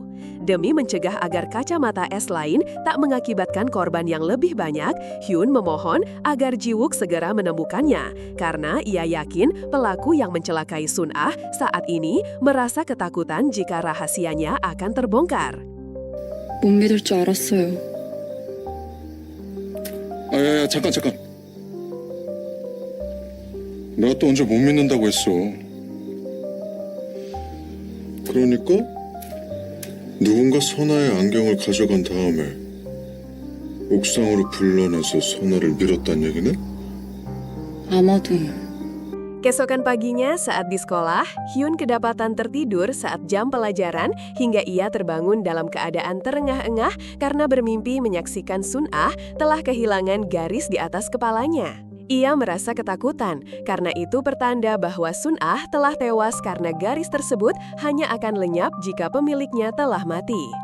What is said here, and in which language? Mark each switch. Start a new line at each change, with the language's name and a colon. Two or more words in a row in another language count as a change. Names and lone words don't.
Indonesian: Demi mencegah agar kacamata es lain tak mengakibatkan korban yang lebih banyak, Hyun memohon agar Ji-wook segera menemukannya, karena ia yakin pelaku yang mencelakai Sun-ah saat ini merasa ketakutan jika rahasianya akan terbongkar.
Korean: 못 믿을 줄 알았어요. 야, 잠깐. 내가 또 언제 못 믿는다고 했어. 그러니까 누군가 선아의 안경을 가져간 다음에 옥상으로 불러내서 선아를 밀었단 얘기네? 아마도
Indonesian: Keesokan paginya saat di sekolah, Hyun kedapatan tertidur saat jam pelajaran hingga ia terbangun dalam keadaan terengah-engah karena bermimpi menyaksikan Sun-ah telah kehilangan garis di atas kepalanya. Ia merasa ketakutan, karena itu pertanda bahwa Sun-ah telah tewas karena garis tersebut hanya akan lenyap jika pemiliknya telah mati.